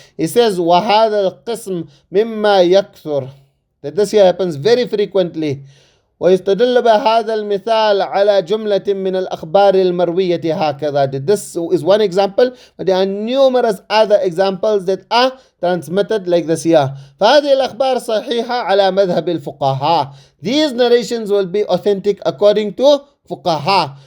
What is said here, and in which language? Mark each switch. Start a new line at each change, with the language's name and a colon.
English: He says,
Arabic: وَهَذَا الْقِسْمِ مِمَّا يَكْثُرُ,
English: that this here happens very frequently.
Arabic: ويستدل بهذا المثال على جملة من الأخبار المروية هكذا.
English: This is one example, but there are numerous other examples that are transmitted like this here.
Arabic: فهذه الأخبار صحيحة على مذهب الفقهاء.
English: These narrations will be authentic according to fuqaha.